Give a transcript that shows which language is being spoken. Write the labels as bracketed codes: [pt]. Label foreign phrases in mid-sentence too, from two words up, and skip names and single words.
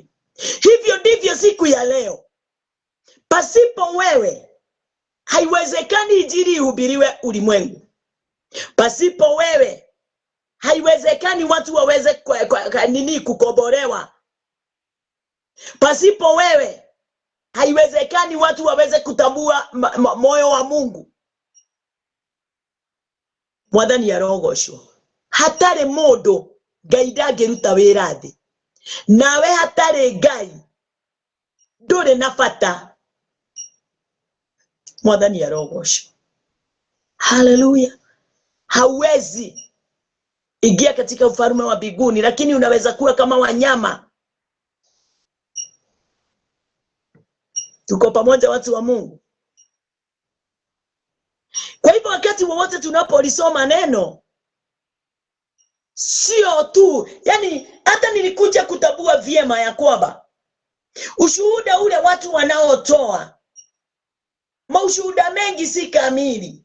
[sw] Hivyo ndivyo siku ya leo. Pasipo wewe haiwezekani injili ihubiriwe ulimwengu. Pasipo wewe haiwezekani watu waweze kukombolewa. Pasipo wewe haiwezekani watu waweze kutambua moyo wa Mungu. [ki] Mwathani arogocwo. Hatare modo Ngai ndageruta wira thi. Nawe hatare Ngai ndure na bata. Mwathani arogocwo. Hallelujah. [sw] Hauwezi ingia katika ufalme wa mbinguni, lakini unaweza kuwa kama wanyama. Tuko pamoja watu wa Mungu. Kwa hivyo wakati wowote tunapolisoma neno, sio tu, yani hata nilikuja kutambua vyema ya kwamba ushuhuda ule watu wanaotoa, maushuhuda mengi si kamili.